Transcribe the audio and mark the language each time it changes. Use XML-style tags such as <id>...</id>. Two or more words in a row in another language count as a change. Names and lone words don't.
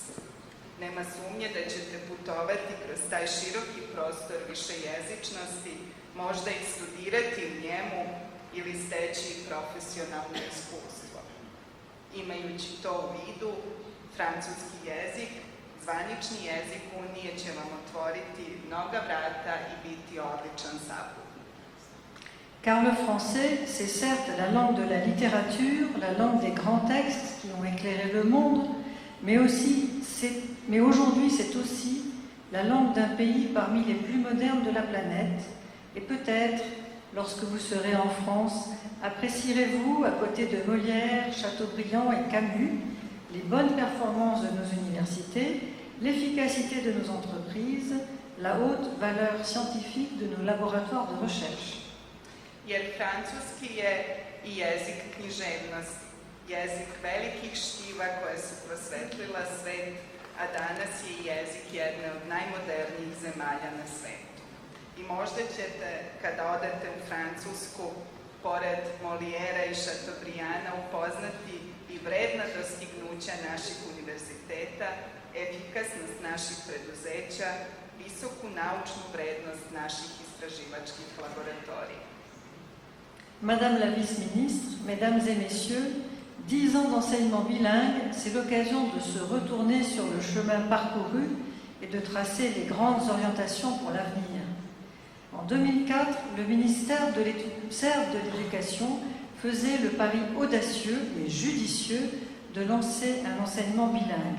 <sr>Nema sumnje da ćete putovati kroz taj široki prostor višejezičnosti, možda i studirati u njemu ili steći profesionalno iskustvo. Imajući to u vidu, francuski jezik, zvanični jezik Unije će vam otvoriti mnoga vrata i biti odličan saput.</sr> <fr>Car le français, c'est certes la langue de la littérature, la langue des grands textes qui ont éclairé le monde, mais aujourd'hui c'est aussi la langue d'un pays parmi les plus modernes de la planète. Et peut-être, lorsque vous serez en France, apprécierez-vous, à côté de Molière, Chateaubriand et Camus, les bonnes performances de nos universités, l'efficacité de nos entreprises, la haute valeur scientifique de nos laboratoires de recherche.</fr> <sr>Jer francuski je i jezik književnosti, jezik velikih štiva koje su prosvetlila svet, a danas je i jezik jedne od najmodernijih zemalja na svetu. I možda ćete, kada odete u Francusku, pored Molijera i Chateaubrianda, upoznati i vredna dostignuća naših univerziteta, efikasnost naših preduzeća, visoku naučnu vrednost naših istraživačkih laboratorija.</sr> <fr>Madame la vice-ministre, mesdames et messieurs, 10 ans d'enseignement bilingue, c'est l'occasion de se retourner sur le chemin parcouru et de tracer les grandes orientations pour l'avenir. En 2004, le ministère de l'Éducation faisait le pari audacieux et judicieux de lancer un enseignement bilingue.</fr>